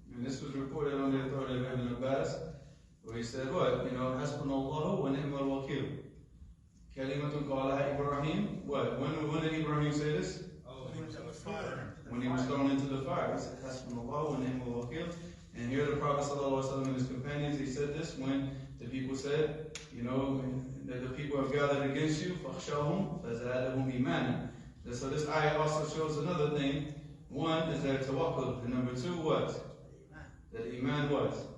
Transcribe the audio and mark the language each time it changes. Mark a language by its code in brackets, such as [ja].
[en] And this was reported on the authority of Ibn Abbas, where he said, what? [ar] حسبنا الله ونعم الوكيل. كلمة قالها إبراهيم. [en] What? When did Ibrahim say this? When he was thrown into the fire. He said, [ar] حسبنا الله ونعم الوكيل. [en] And here the Prophet ﷺ and his companions, he said this when the people said, that the people have gathered against you, [ar] فَخْشَوْهُمْ فَزَادَهُمْ إِيمَانًا. [en] So this ayah also shows another thing. One is their tawakkul, and number two, what? That Iman was.